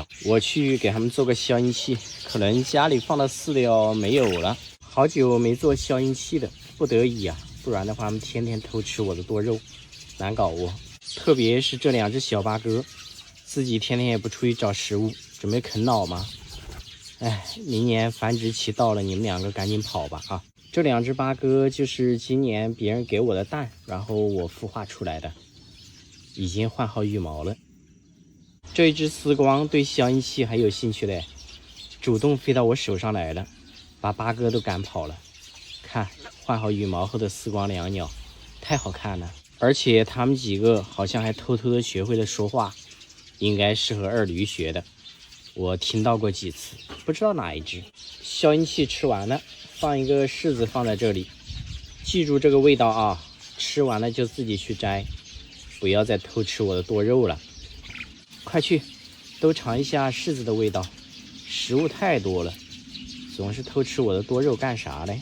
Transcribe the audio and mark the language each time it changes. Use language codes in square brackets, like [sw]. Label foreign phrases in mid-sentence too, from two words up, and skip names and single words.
[zh] 我去給他們做個消音器，可能家裡放的飼料沒有了，好久沒做消音器了，不得已啊，不然的話他们天天偷吃我的多肉，难搞我。特別是這2只小八哥，自己天天也不出去找食物，準備啃老嗎？哎，明年繁殖期到了，你們2個趕緊跑吧啊！這2只八哥就是今年別人給我的蛋，然後我孵化出來的，已經換好羽毛了。這一只絲光對消音器還有興趣嘞，主動飛到我手上來了，把八哥都趕跑了。看，換好羽毛後的絲光椋鳥，太好看了。而且他們幾個好像還偷偷的學會了說話，應該是和二驢學的。我聽到過幾次，不知道哪一只。消音器吃完了，放一個柿子放在這裡，記住這個味道啊！吃完了就自己去摘，不要再偷吃我的多肉了。快去，都嘗一下柿子的味道。食物太多了，總是偷吃我的多肉幹啥嘞？